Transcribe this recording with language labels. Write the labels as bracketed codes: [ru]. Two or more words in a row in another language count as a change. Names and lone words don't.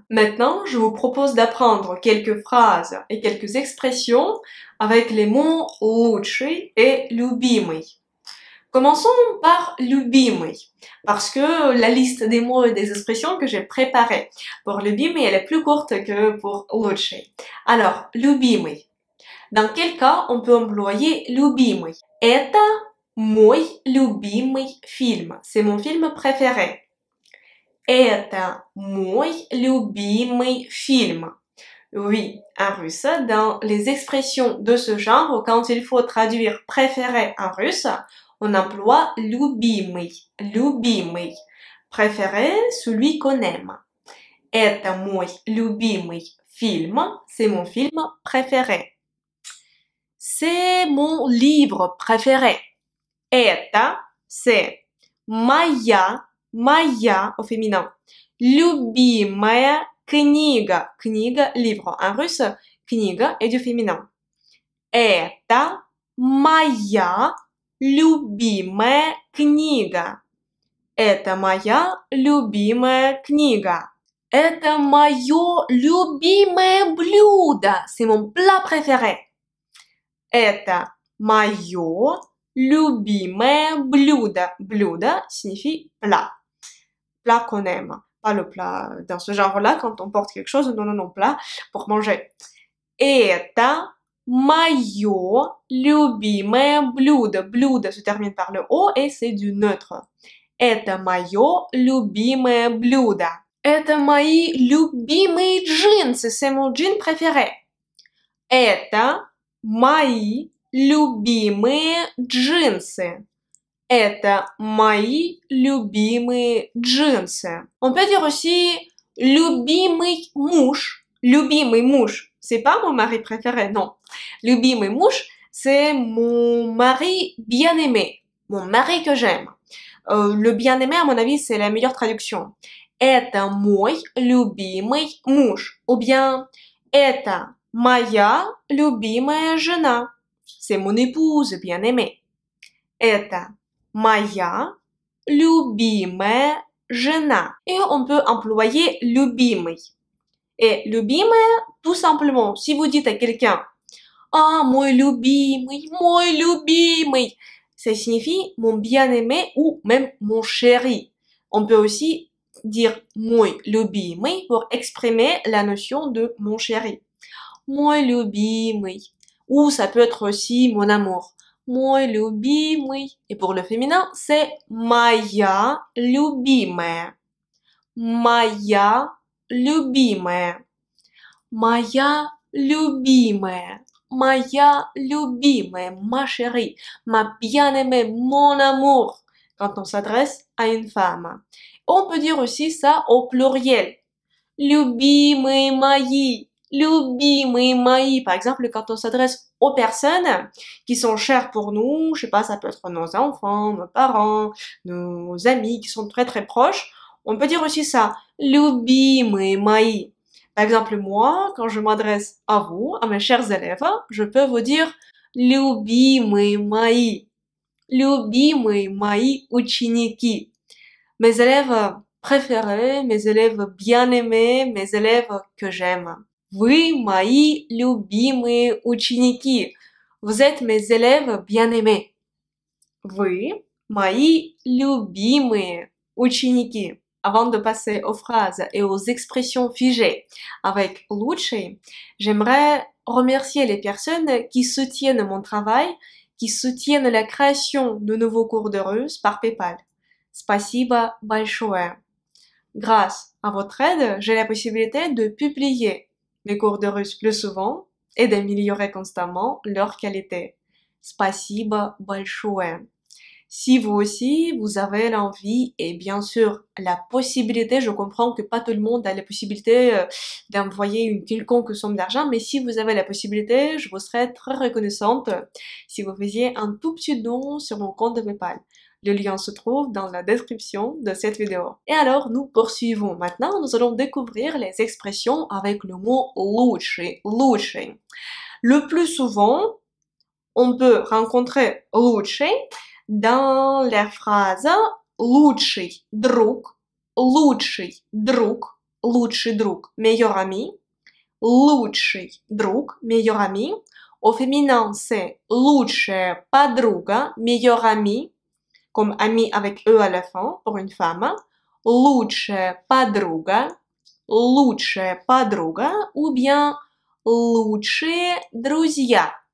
[fr] Maintenant, je vous propose d'apprendre quelques phrases et quelques expressions avec les mots лучший et любимый. Commençons par любимый, parce que la liste des mots et des expressions que j'ai préparées pour любимый, elle est plus courte que pour лучший. Alors, любимый. Dans quel cas on peut employer любимый? [ru] Это мой любимый фильм. [fr] C'est mon film préféré. [ru] Это мой любимый фильм. [fr] Oui, en russe, dans les expressions de ce genre, quand il faut traduire préféré en russe, on emploie любимый. Préféré, celui qu'on aime. [ru] Это мой любимый фильм. [fr] C'est mon film préféré. C'est mon livre préféré. Это, c'est моя au féminin. [ru] Любимая книга. Книга, [fr] livre. En russe, книга est du féminin. [ru] Это моя любимая книга. Это моя любимая книга. Это мое любимое блюдо. [fr] C'est mon plat préféré. [ru] Это мое любимое блюдо. [fr] Блюдо signifie plat. Plat qu'on aime. Pas le plat dans ce genre-là, quand on porte quelque chose, non, plat pour manger. [ru] Это мое любимое блюдо. [fr] Блюдо se termine par le O et c'est du neutre. [ru] Это мое любимое блюдо. Это мои любимые джинсы, [fr] c'est mon jean préféré. [ru] Это мои любимые джинсы. Это мои любимые джинсы. [fr] On peut dire aussi [ru] любимый муж. Любимый муж, [fr] c'est pas mon mari préféré, non. [ru] Любимый муж, [fr] c'est mon mari bien-aimé, mon mari que j'aime. Le bien-aimé, à mon avis, c'est la meilleure traduction. [ru] Это мой любимый муж. [fr] Ou bien, [ru] это моя любимая жена. [fr] C'est mon épouse bien-aimée. [ru] Это моя любимая жена. [fr] Et on peut employer любимый. Et любимая, tout simplement, si vous dites à quelqu'un « Ah, [ru] мой любимый, [fr] ça signifie mon bien-aimé ou même mon chéri. On peut aussi dire [ru] мой любимый [fr] pour exprimer la notion de mon chéri. [ru] Мой любимый. [fr] Ou ça peut être aussi mon amour. [ru] Мой любимый. [fr] Et pour le féminin, c'est [ru] моя любимая. Моя любимая. Моя любимая. Моя любимая, [fr] ma chérie, ma bien-aimée, mon amour, quand on s'adresse à une femme. On peut dire aussi ça au pluriel. [ru] Любимые мои, любимые мои. [fr] Par exemple, quand on s'adresse aux personnes qui sont chères pour nous, je sais pas, ça peut être nos enfants, nos parents, nos amis qui sont très très proches, on peut dire aussi ça. [ru] Любимые мои. [fr] Par exemple, moi, quand je m'adresse à vous, à mes chers élèves, je peux vous dire [ru] любимые мои. Любимые мои ученики. [fr] Mes élèves préférés, mes élèves bien-aimés, mes élèves que j'aime. [ru] Вы мои любимые ученики. [fr] Vous êtes mes élèves bien-aimés. [ru] Вы мои любимые ученики. [fr] Avant de passer aux phrases et aux expressions figées avec лучший, j'aimerais remercier les personnes qui soutiennent mon travail, qui soutiennent la création de nouveaux cours de russe par PayPal. [ru] Спасибо большое. [fr] Grâce à votre aide, j'ai la possibilité de publier mes cours de russe plus souvent et d'améliorer constamment leur qualité. [ru] Спасибо большое. [fr] Si vous aussi, vous avez l'envie et bien sûr la possibilité, je comprends que pas tout le monde a la possibilité d'envoyer une quelconque somme d'argent, mais si vous avez la possibilité, je vous serais très reconnaissante si vous faisiez un tout petit don sur mon compte de PayPal. Le lien se trouve dans la description de cette vidéo. Et alors, nous poursuivons. Maintenant, nous allons découvrir les expressions avec le mot [ru] лучший, лучший. [fr] Le plus souvent, on peut rencontrer лучший dans les phrases [ru] лучший друг, [fr] meilleur ami, [ru] лучший друг, [fr] meilleur ami. Au féminin, c'est [ru] лучшая подруга, [fr] meilleure amie, comme ami avec E à la fin pour une femme. [ru] Лучшая подруга, [fr] ou bien [ru] лучшие друзья.